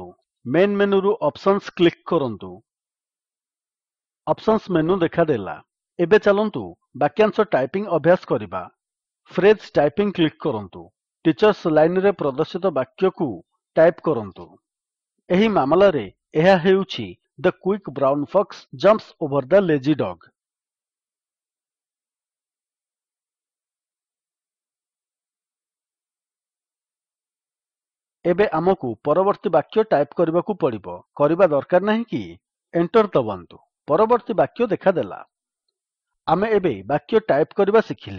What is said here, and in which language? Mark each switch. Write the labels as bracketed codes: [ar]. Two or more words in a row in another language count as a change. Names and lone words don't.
[or] ମେନ୍ ମେନୁରୁ ଅପସନ୍ସ କ୍ଲିକ୍ କରନ୍ତୁ। [en] options menu [or] ଦେଖାଦେଲା। ଏବେ ଚାଲନ୍ତୁ ବାକ୍ୟାଂଶ ଟାଇପିଂ ଅଭ୍ୟାସ କରିବା। [en] phrase typing [or] କ୍ଲିକ୍ କରନ୍ତୁ। [en] teachers line [or] ରେ ପ୍ରଦର୍ଶିତ ବାକ୍ୟକୁ ଟାଇପ୍ କରନ୍ତୁ। ଏହି ମାମଲାରେ ଏହା ହେଉଛି [en] The quick brown fox jumps over the lazy dog। [or] ଏବେ ଆମକୁ ପରବର୍ତ୍ତୀ ବାକ୍ୟ ଟାଇପ୍ କରିବାକୁ ପଡ଼ିବ। କରିବା ଦରକାର ନାହିଁ କି? ଏଣ୍ଟର୍ ଦବାନ୍ତୁ। ପରବର୍ତ୍ତୀ ବାକ୍ୟ ଦେଖାଦେଲା। ଆମେ ଏବେ ବାକ୍ୟ ଟାଇପ୍ କରିବା ଶିଖିଲେ।